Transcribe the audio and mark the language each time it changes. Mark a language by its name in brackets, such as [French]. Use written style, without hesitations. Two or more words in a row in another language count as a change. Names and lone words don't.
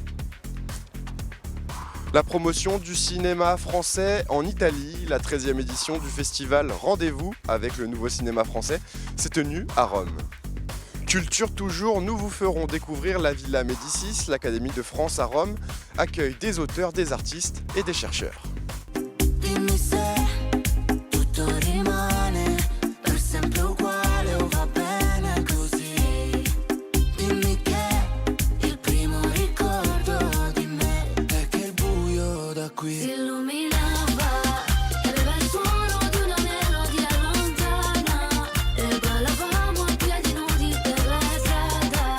[French] La promotion du cinéma français en Italie, la 13e édition du festival Rendez-vous avec le nouveau cinéma français, s'est tenue à Rome. Culture toujours, nous vous ferons découvrir la Villa Médicis, l'Académie de France à Rome, accueille des auteurs, des artistes et des chercheurs. [Italian] Dimmi se tutto rimane per sempre uguale o va bene così. Dimmi che il primo ricordo di me è che il buio da qui si illuminava, aveva il suono di una melodia lontana e ballavamo a piedi nudi per la strada.